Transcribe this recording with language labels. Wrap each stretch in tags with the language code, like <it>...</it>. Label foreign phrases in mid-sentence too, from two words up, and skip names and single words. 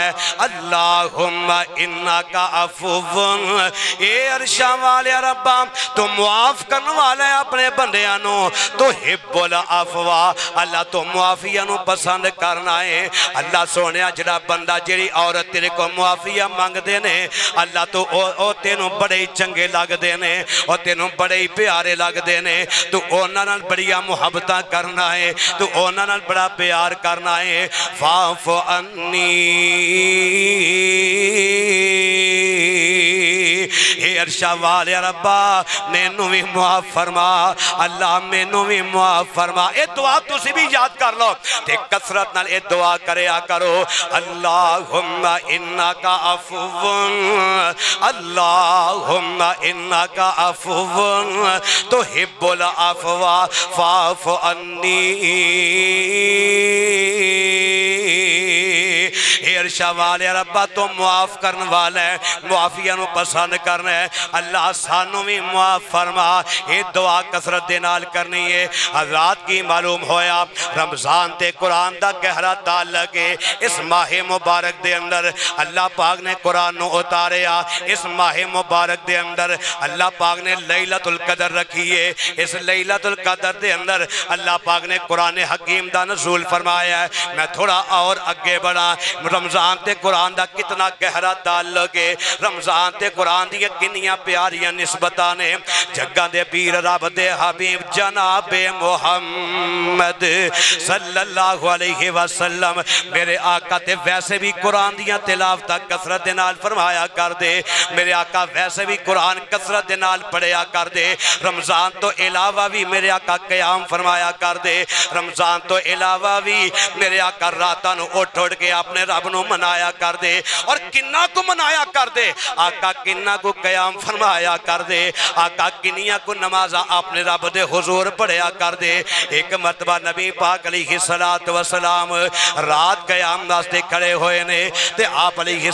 <ar>اللہم انکا عفو،</ar> <pa>اے عرشاں والے ربا تو معاف کرنے والے اپنے بندیانو، تو</pa> <ar>حب العفو،</ar> <pa>اللہ تو معافیہ نو پسند کرنا ہے۔ اللہ سونیا جڑا بندہ جڑی عورت تیرے کو معافیہ مانگ دینے اللہ تو او تینوں بڑے چنگے لگ دینے، او تینوں بڑے پیارے لگ دینے، تو اونا نال بڑیا محبتہ کرنا ہے، تو اونا نال بڑا پیار کرنا ہے۔</pa> <ar>فاعف عنی،</ar> <pa>اے عرشا والے ربا مینوں بھی معاف فرما اللہ مینوں بھی معاف فرما اے دعا تسی بھی یاد کر لو تے کثرت نال اے دعا کریا کرو</pa> <ar>اللہم انکا عفو اللہم انکا عفو تحب العفو فاعف عني</ar> <pa>عرشا والے ربا تو معاف کرنے والا ہے معافیہ نو پسند کرنا ہے اللہ سانو بھی معاف فرما یہ دعا کثرت دے نال کرنی ہے حضرات کی معلوم ہویا رمضان تے قرآن دا گہرا تعلق ہے اس ماہ مبارک دے اندر اللہ پاک نے قرآن نو اتاریا اس ماہ مبارک دے اندر اللہ پاک نے لیلۃ القدر رکھی ہے اس لیلۃ القدر دے اندر اللہ پاک نے قرآن حکیم دا نزول فرمایا ہے میں تھوڑا اور اگے بڑھا رمضان تے قرآن دا کتنا گہرا تعلق ہے رمضان تے قرآن دی کنیاں پیاریاں نسبتاں نے جگہ دے پیر رب دے حبیب جناب محمد</pa> <ar>صلی اللہ علیہ وسلم</ar> <pa>میرے آقا تے ویسے بھی قرآن دیاں تلاوتاں کثرت دے نال فرمایا کر دے میرے آقا ویسے بھی قرآن کثرت دے نال پڑھیا کر دے رمضان تو علاوہ بھی میرے آقا قیام فرمایا کر دے رمضان تو علاوہ بھی میرے آقا راتاں نو اٹھ اٹھ کے اپنے رب نو منایا کر دے اور کنہ کو منایا کر دے آقا کنہ کو قیام فرمایا کر دے آقا کنیاں کو نمازہ اپنے رب دے حضور پڑھیا کر دے ایک مرتبہ نبی پاک</pa> <ar>علیہ السلام</ar> <pa>رات قیام واسطے کھڑے ہوئے نے تے آپ علیہ</pa>